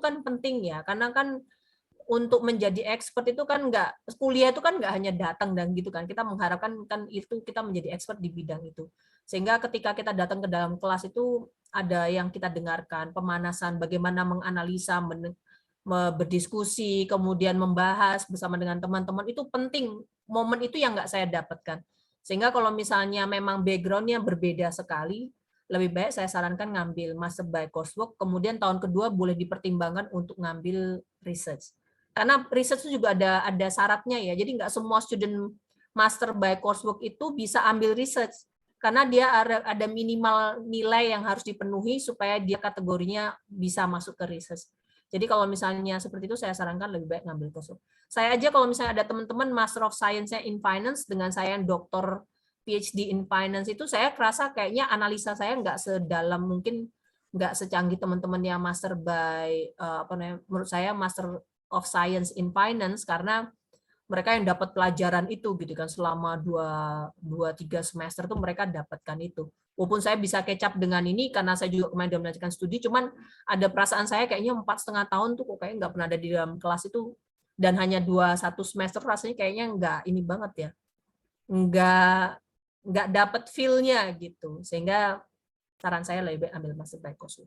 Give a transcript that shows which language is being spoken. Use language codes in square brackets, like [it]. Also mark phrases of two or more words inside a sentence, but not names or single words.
[id] kan penting ya, karena kan untuk menjadi expert itu kan kuliah itu kan nggak hanya datang dan gitu kan, kita mengharapkan kan itu kita menjadi expert di bidang itu, sehingga ketika kita datang ke dalam kelas itu ada yang kita dengarkan, pemanasan, bagaimana menganalisa, berdiskusi, kemudian membahas bersama dengan teman-teman, itu penting, momen itu yang nggak saya dapatkan. Sehingga kalau misalnya memang background-nya berbeda sekali, lebih baik saya sarankan ngambil [en] master by coursework, [id] kemudian tahun kedua boleh dipertimbangkan untuk ngambil research. Karena research itu juga ada syaratnya ya, jadi nggak semua [en] student master by coursework [id] itu bisa ambil research, karena dia ada minimal nilai yang harus dipenuhi supaya dia kategorinya bisa masuk ke research. Jadi kalau misalnya seperti itu, saya sarankan lebih baik ngambil coursework. Saya aja kalau misalnya ada teman-teman [en] Master of Science-nya in Finance [id] dengan saya yang doktor [en] PhD in Finance [id] itu, saya kerasa kayaknya analisa saya nggak sedalam, mungkin nggak secanggih teman-teman yang [en] Master by [id] menurut saya [en] Master of Science in Finance, [id] karena mereka yang dapat pelajaran itu gitu kan selama 2-3 semester tuh mereka dapatkan itu. Walaupun saya bisa [en] catch up [id] dengan ini karena saya juga kemarin udah melanjutkan studi, cuman ada perasaan saya kayaknya 4,5 tahun tuh kok kayak nggak pernah ada di dalam kelas itu, dan hanya 1 semester rasanya kayaknya nggak ini banget ya, nggak dapat feel-nya gitu, sehingga saran saya lebih baik ambil [en] master by coursework.